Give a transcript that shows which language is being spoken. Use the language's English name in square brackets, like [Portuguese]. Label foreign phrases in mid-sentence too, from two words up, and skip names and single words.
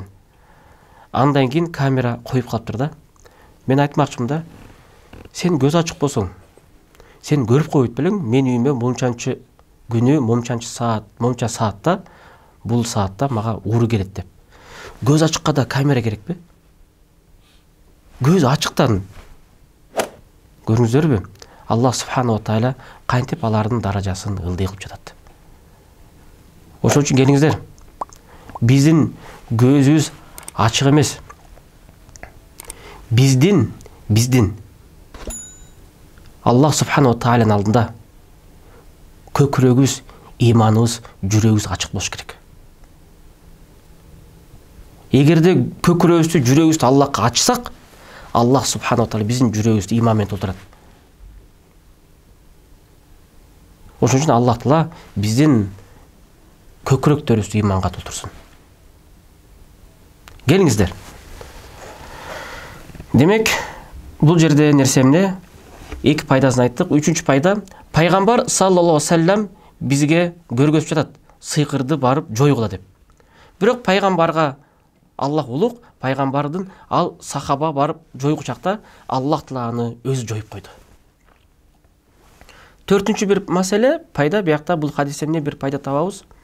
[Kyrgyz] Андан кийин камера коюп калыптыр да. Мен айтмакчымын да, сен көз ачык болсоң, сен көрүп коюп белең, мен үйүмө мончанчы күнү, монча саатта, бул саатта мага ууру келет деп. Көз ачыкка да камера керекпи? Көз ачыктан көрүңүздөрбү? Аллах [Arabic] سبحانه وتعالى [Kyrgyz] кантип алардын даражасын ылдый кылып жатат. Ошон үчүн келиңиздер, биздин көзүбүз ачык эмес. Биздин Аллах [Arabic] سبحانه وتعالى [Kyrgyz] алдында көкүрөгүбүз, иманыбыз, жүрөгүбүз ачык болуш керек. Эгерде көкүрөгүбүздү, жүрөгүбүздү Аллахка ачсак, Аллах [Arabic] سبحانه وتعالى [Kyrgyz] биздин жүрөгүбүздү иман менен толтурат. Ошон үчүн Аллах таала биздин көкүрөктөрүбүздү иманга толтурсун. Келиңиздер. Демек, бул жерде нерсемне эки пайдасын айттык. Үчүнчү пайда, пайгамбар [Arabic] صلى الله عليه وسلم [Kyrgyz] бизге көргөзүп жатат, сыйкырды барып жойгула деп. Бирок пайгамбарга Аллах улук, пайгамбардын ал сахаба барып жойгучакта Аллах таала аны өзү жоюп койду. Төртүнчү бир маселе, пайда, биякта бул хадистен бир пайда табабыз.